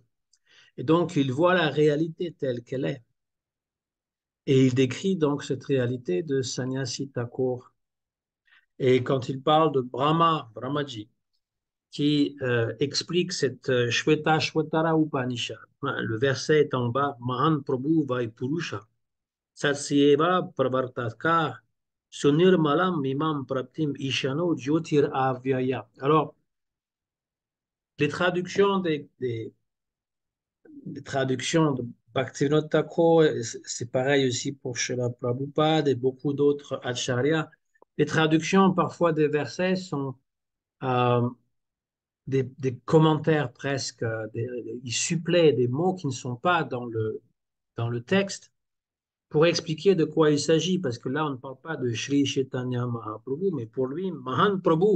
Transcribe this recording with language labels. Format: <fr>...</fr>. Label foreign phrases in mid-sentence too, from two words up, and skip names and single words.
<fr>Et donc, il voit la réalité telle qu'elle est. Et il décrit donc cette réalité de Sannyasi Thakur. Et quand il parle de Brahmaji, qui explique cette Shvetashvatara Upanishad, hein, le verset est en bas,</fr> <sa>महान् प्रभु वै पुरुष, सत्स्येव प्रवर्तक, सुनिर्मलम् मिमम् प्राप्तिम् ईशानो ज्योतिर् अव्यय.</sa> <fr>Alors, les traductions des traductions de Bhaktivinoda Thakur, c'est pareil aussi pour Srila Prabhupada et beaucoup d'autres acharyas. Les traductions parfois des versets sont euh, des commentaires presque, ils suppléent des mots qui ne sont pas dans le texte pour expliquer de quoi il s'agit, parce que là, on ne parle pas de Sri Chaitanya Mahaprabhu, mais pour lui,</fr> <sa>महान् प्रभु.</sa>